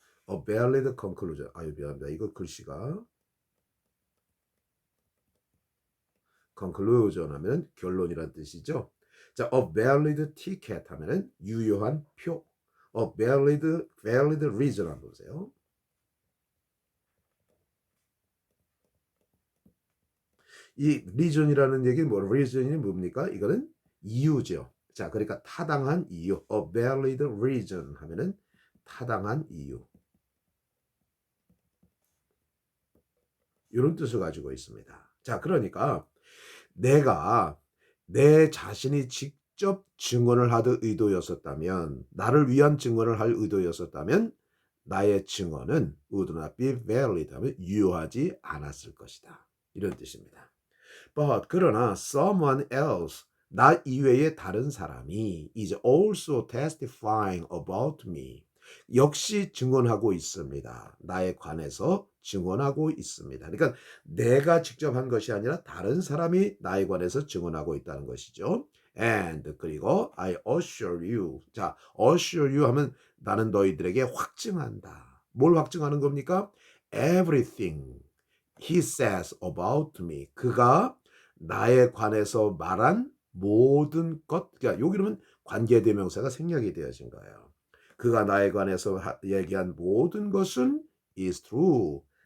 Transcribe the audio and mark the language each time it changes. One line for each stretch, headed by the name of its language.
English: A valid conclusion.
Korean: 아유, 미안합니다. 이거 글씨가 conclusion 하면 결론이란 뜻이죠. 자, a valid ticket 하면은 유효한 표.
English: A valid reason 한번 보세요.
Korean: 이 reason이라는 얘기 뭐 reason이 뭡니까? 이거는 이유죠. 자, 그러니까 타당한 이유.
English: A valid reason
Korean: 하면은 타당한 이유. 이런 뜻을 가지고 있습니다. 자, 그러니까 내가 내 자신이 직접 증언을 하듯 의도였었다면, 나를 위한 증언을 할 의도였었다면 나의 증언은
English: would not be valid
Korean: 하면 유효하지 않았을 것이다. 이런 뜻입니다. But 그러나 someone else 나 이외의 다른 사람이
English: is also testifying about me
Korean: 역시 증언하고 있습니다. 나에 관해서 증언하고 있습니다. 그러니까 내가 직접 한 것이 아니라 다른 사람이 나에 관해서 증언하고 있다는 것이죠.
English: And 그리고 I assure you.
Korean: 자, assure you 하면 나는 너희들에게 확증한다. 뭘 확증하는 겁니까?
English: Everything he says about me.
Korean: 그가 나에 관해서 말한 모든 것. 그러니까 여기는 관계대명사가 생략이 되어진 거예요. 그가 나에 관해서 얘기한 모든 것은 is true.